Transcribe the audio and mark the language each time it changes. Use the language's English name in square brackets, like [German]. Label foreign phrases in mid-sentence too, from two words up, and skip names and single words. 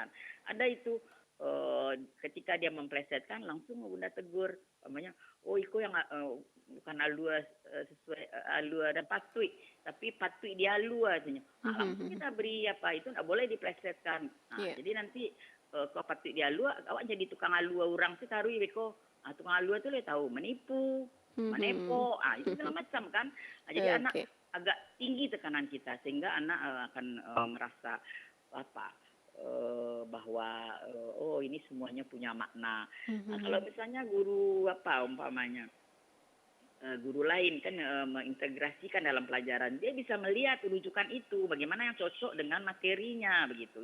[Indonesian] Ada itu, ketika dia memplesetkan langsung Bunda tegur, umpamanya, "Oh, iko yang, bukan alua, sesuai, alua dan patuh, tapi patuh di alua," katanya. Nah, mhm, langsung mhm. kita beri itu nggak boleh diplesetkan. Nah, Iya, jadi nanti, kalau patuh di alua, awak jadi tukang alua orang sih taruh beko. Tukang alua tuh dia tahu menipu, mhm. menepo, itu segala macam kan. Jadi anak Oke, agak tinggi tekanan kita sehingga anak, akan, merasa apa, bahwa, oh ini semuanya punya makna. Nah, kalau mhm, misalnya guru umpamanya, guru lain kan, mengintegrasikan dalam pelajaran, dia bisa melihat rujukan itu, bagaimana yang cocok dengan materinya begitu.